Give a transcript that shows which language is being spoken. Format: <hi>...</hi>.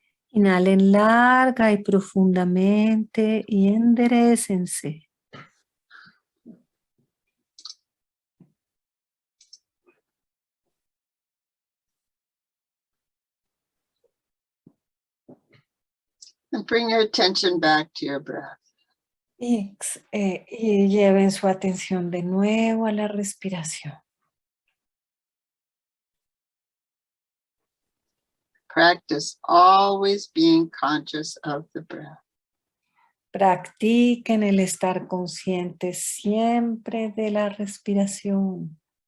<es>Inhalen larga y profundamente y enderécense.</es> <en>And bring your attention back to your breath.</en> <es>Y lleven su atención de nuevo a la respiración.</es> <en>Practice always being conscious of the breath.</en> <es>Practiquen el estar conscientes siempre de la respiración.</es>